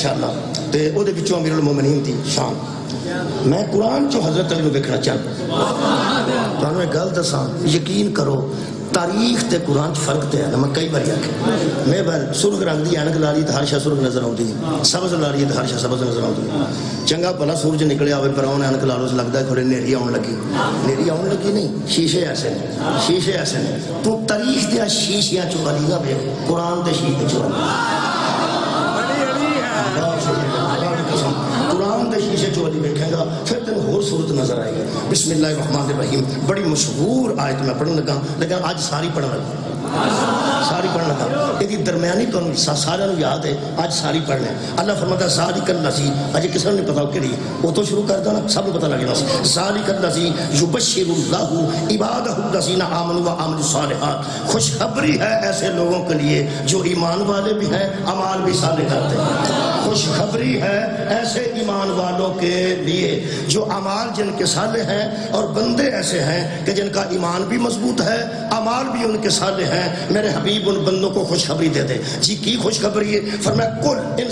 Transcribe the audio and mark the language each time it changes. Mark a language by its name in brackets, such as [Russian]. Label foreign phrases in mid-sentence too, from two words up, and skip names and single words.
[Punjabi] انشاءاللہ تے او دے بچوں امیر المومنین دی شان میں قرآن جو حضرت علی نو ویکھنا چاہتا تانوں ایک گل دساں یقین کرو تاریخ تے قرآن فرق تے ہے میں کئی بار آکھیا میں بار سرخ رنگ دی اینک لا لی تے ہر شے سرخ نظر آوندی سبز لا لی تے ہر شے سبز نظر آوندی چنگا بھلا سورج نکلیا ہوئے پراون اینک لا لو لگدا ہے تھوڑے نیری آون لگی نہیں شیشے ایسے نے تو تاریخ دے شیشیاں چ علی نہ ویکھ قرآن دے شیشے چ قرآن دے شیشے [Urdu] جو علی بیٹھے گا پھر تین اور صورت نظر آئے گا [Arabic] بسم اللہ الرحمن الرحیم [Urdu] بڑی مشہور آیت میں پڑھنے لگا لیکن آج ساری پڑھنے لگا یہ درمیانی تو سارے یاد ہے آج ساری پڑھنے اللہ فرماتا ہے [Arabic] ذالک الذی [Urdu] اجے کسی نے نہیں پتا کہ وہ تو شروع کر دو نا سب کو پتا لگے گا [Arabic] ذالک الذی یبشر اللہ عبادہ الذین آمنوا وعملوا الصالحات [Urdu] خوشخبری ہے ایسے لوگوں کے لیے جو ایمان والے بھی ہیں اعمال بھی صالح کرتے ہیں خوشخبری ہے ایسے ایمان والوں کے لیے جو اعمال جن کے صالح ہیں اور بندے ایسے ہیں کہ جن کا ایمان بھی مضبوط ہے اعمال بھی ان کے صالح ہیں میرے حبیب ان بندوں کو خوشخبری دے دے جی کی خوشخبری ہے فرمایا کل ان